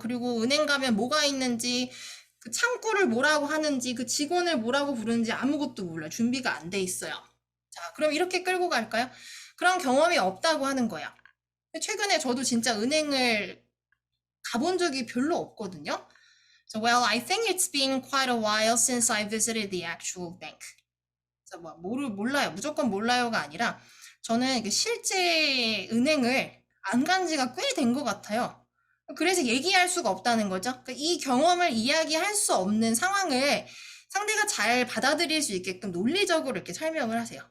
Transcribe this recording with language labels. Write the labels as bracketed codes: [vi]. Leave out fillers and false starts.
[ko] 그리고 은행 가면 뭐가 있는지, 그 창구를 뭐라고 하는지, 그 직원을 뭐라고 부르는지 아무것도 몰라요. 준비가 안 돼 있어요. 자, 그럼 이렇게 끌고 갈까요? 그런 경험이 없다고 하는 거야. 최근에 저도 진짜 은행을 가본 적이 별로 없거든요. [en] So, well, I think it's been quite a while since I visited the actual bank. [ko] 그래서 뭐 몰라요. 무조건 몰라요가 아니라 저는 실제 은행을 안 간 지가 꽤 된 것 같아요. 그래서 얘기할 수가 없다는 거죠. 그러니까 이 경험을 이야기할 수 없는 상황을 상대가 잘 받아들일 수 있게끔 논리적으로 이렇게 설명을 하세요.